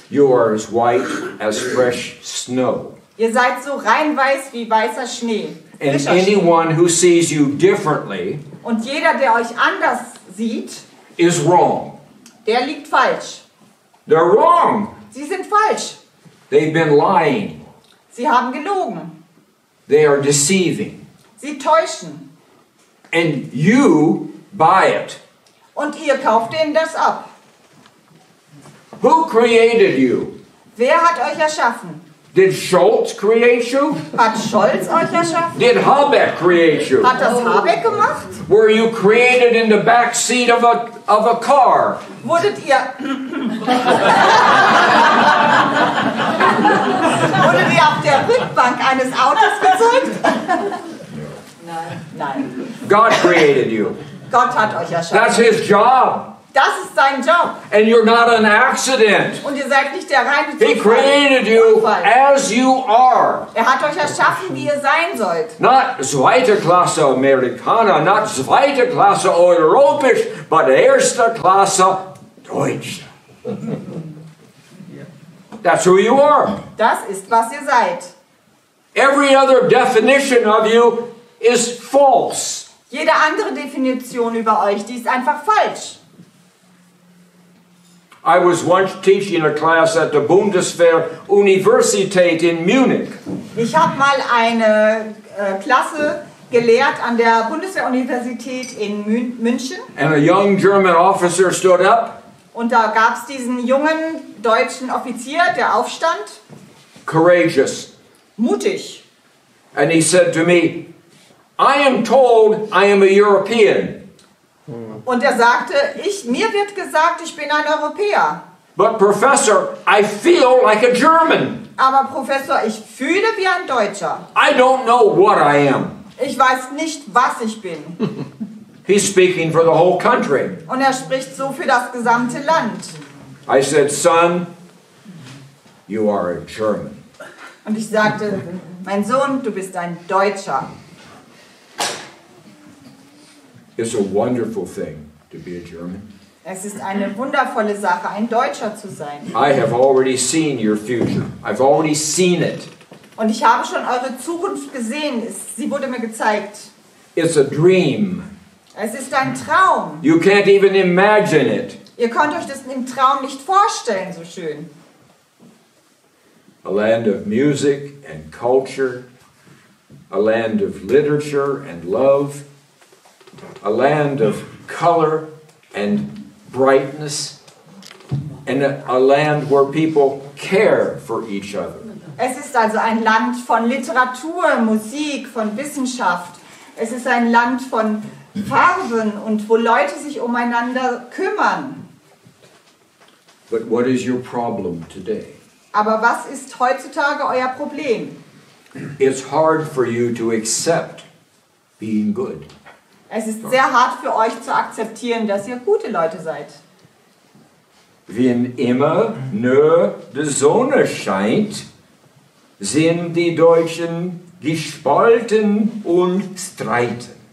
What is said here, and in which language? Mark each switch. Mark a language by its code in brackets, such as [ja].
[en] You are as white as fresh snow. [de] Ihr seid so rein weiß wie weißer Schnee. [en] And [de] Frischer Schnee. [en] anyone who sees you differently [de] Und jeder, der euch anders sieht, [en] is wrong. [de] der liegt falsch. [en] They're wrong. [de] Sie sind falsch. [en] They've been lying. [de] Sie haben gelogen. [en] They are deceiving. [de] Sie täuschen. [en] And you buy it. [de] Und ihr kauft denen das ab. [en] Who created you? [de] Wer hat euch erschaffen? [en] Did Schultz create you? [de] Hat Scholz euch erschaffen? [en] Did Habeck create you? [de] Hat das Habeck gemacht? [en] Were you created in the back seat of a car? [de] Wurdet ihr auf der Rückbank eines Autos gezeugt? Nein. [en] God created you. [de] Gott hat euch [en] That's [de] erschaffen. [en] his job. [de] Das ist sein Job. [en] And you're not an accident. [de] Und ihr seid nicht der reine [en] He created you [de] Unfall. [en] as you are. [de] Er hat euch erschaffen, wie ihr sein sollt. [en] Not [de] zweite Klasse Amerikaner, [en] not [de] zweite Klasse Europäisch, [en] but [de] erste Klasse Deutsch. [en] That's who you are. [de] Das ist, was ihr seid. [en] Every other definition of you is false. [de] Jede andere Definition über euch, die ist einfach falsch. [en] I was once teaching a class at the Bundeswehr-Universität in Munich. [de] Ich habe mal eine Klasse gelehrt an der Bundeswehr-Universität in München. [en] And a young German officer stood up, [de] Und da gab es diesen jungen deutschen Offizier, der aufstand. [en] courageous, [de] Mutig. [en] and he said to me, I am told I am a European, [de] Und er sagte, mir wird gesagt, ich bin ein Europäer. [en] but professor, I feel like a German. [de] Aber Professor, ich fühle wie ein Deutscher. [en] I don't know what I am. [de] Ich weiß nicht, was ich bin. [en] He's speaking for the whole country. [de] Und er spricht so für das gesamte Land. [en] I said, son, you are a German. [de] Und ich sagte, mein Sohn, du bist ein Deutscher. [en] It's a wonderful thing to be a German. [de] Es ist eine wundervolle Sache, ein Deutscher zu sein. [en] I have already seen your future. I've already seen it. [de] Und ich habe schon eure Zukunft gesehen. Sie wurde mir gezeigt. [en] It's a dream. [de] Es ist ein Traum. [en] You can't even imagine it. [de] Ihr könnt euch das im Traum nicht vorstellen, so schön. [en] A land of music and culture, a land of literature and love, a land of color and brightness, and a land where people care for each other. [de] Es ist also ein Land von Literatur, Musik, von Wissenschaft. Es ist ein Land von Farben und wo Leute sich umeinander kümmern. [en] But what is your problem today? [de] Aber was ist heutzutage euer Problem? [en] It's hard for you to accept being good. [de] Es ist sehr hart für euch zu akzeptieren, dass ihr gute Leute seid. Wenn immer nur die Sonne scheint, sind die Deutschen gespalten und streiten.